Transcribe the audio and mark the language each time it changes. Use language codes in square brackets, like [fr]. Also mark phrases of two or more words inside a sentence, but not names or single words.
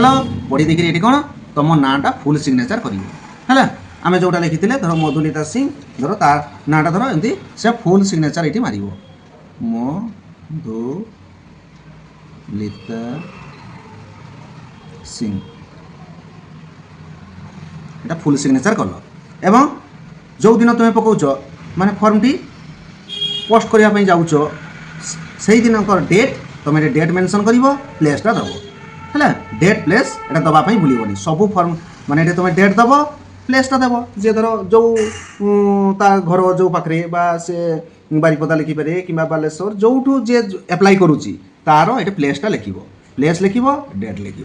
[or] ପଢ଼ି ଦେଇକିରି ଏଠି କ'ଣ ତୁମ ନାଁଟା [en] full signature [or] କରିବ ହେଲା। ଆମେ ଯେଉଁଟା ଲେଖିଥିଲେ ଧର ମଧୁଲିତା ସିଂ, ଧର ତା ନାଁଟା ଧର ଏମିତି ସେ [en] full signature [or] ଏଇଠି ମାରିବ, ମଧୁଲିତା ସିଂ, [bn] এটা [en] full signature [bn] কল। [or] এবং ଯେଉଁଦିନ ତୁମେ ପକାଉଛ ମାନେ [en] formti post [or] କରିବା ପାଇଁ ଯାଉଛ ସେଇ ଦିନଙ୍କର ଡେଟ୍ ତୁମେ ଏଠି [en] date mention [or] କରିବ, ପ୍ଲେସ୍ଟା ଦେବ ହେଲା। [en] date place [or] ଏଇଟା ଦେବା ପାଇଁ ଭୁଲିବନି। ସବୁ ଫର୍ମ ମାନେ ଏଠି ତୁମେ ଡେଟ୍ ଦେବ, ପ୍ଲେସ୍ଟା ଦେବ। ଯେ ଧର ଯେଉଁ ତା ଘର ଯେଉଁ ପାଖରେ ବା ସେ ବାରିପଦା ଲେଖିପାରେ କିମ୍ବା ବାଲେଶ୍ୱର ଯେଉଁଠୁ ଯିଏ ଆପ୍ଲାଏ କରୁଛି ତାର ଏଠି ପ୍ଲେସ୍ଟା ଲେଖିବ, ପ୍ଲେସ୍ ଲେଖିବ, ଡେଟ୍ ଲେଖିବ।